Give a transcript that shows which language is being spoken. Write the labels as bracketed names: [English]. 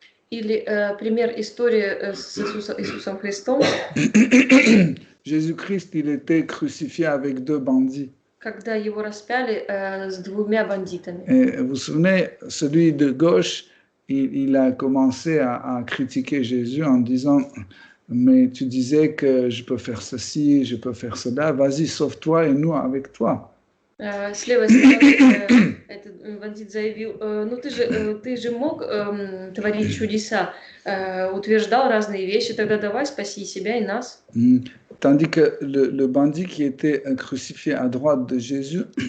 [Russian] Или пример истории с Иисусом Христом. [French] Jésus-Christ, il était crucifié avec deux bandits. [Russian] Когда его распяли с двумя бандитами. [French] Et vous vous souvenez, celui de gauche, il a commencé à critiquer Jésus en disant « Mais tu disais que je peux faire ceci, je peux faire cela, vas-y, sauve-toi et nous avec toi. » [Russian] С левой стороны этот бандит заявил, ну ты же мог творить чудеса, утверждал разные вещи, тогда давай спаси себя и нас. [French] Tandis que le bandit qui était crucifié à droite de Jésus,